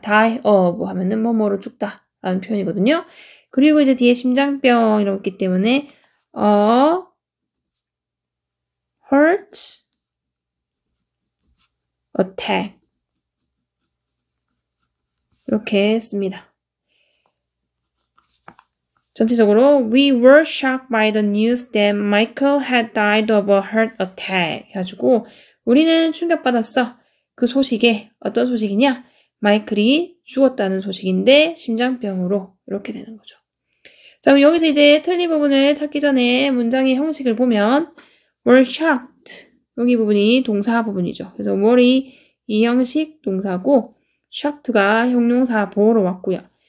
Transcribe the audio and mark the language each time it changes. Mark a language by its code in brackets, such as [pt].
[ko] die of 하면은 뭐뭐로 죽다라는 표현이거든요. 그리고 이제 뒤에 심장병이라고 있기 때문에 heart attack 이렇게 씁니다. 전체적으로 [en] We were shocked by the news that Michael had died of a heart attack [ko] 해가지고 우리는 충격받았어. 그 소식에 어떤 소식이냐? 마이클이 죽었다는 소식인데 심장병으로 이렇게 되는 거죠. 자, 그럼 여기서 이제 틀린 부분을 찾기 전에 문장의 형식을 보면 were shocked 여기 부분이 동사 부분이죠. 그래서 were이 이 형식 동사고 shocked가 형용사 보호로 왔고요.